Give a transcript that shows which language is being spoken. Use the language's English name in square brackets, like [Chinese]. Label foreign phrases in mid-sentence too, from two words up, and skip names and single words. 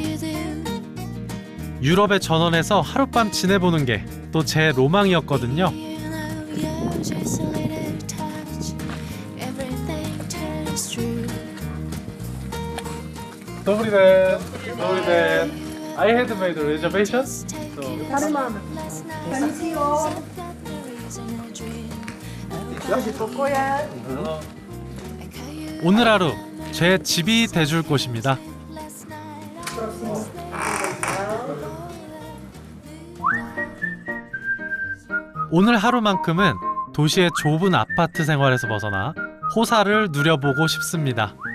[Korean] 유럽의 전원에서 하룻밤 지내보는 게 또 제 로망이었거든요. [Czech] Dobry den. Dobry den. [English] I had made a reservation. So. [Czech] Tady máme. Pensio. pokoje. [Korean] 오늘 하루 제 집이 돼줄 곳입니다. 오늘 하루만큼은 도시의 좁은 아파트 생활에서 벗어나 호사를 누려보고 싶습니다.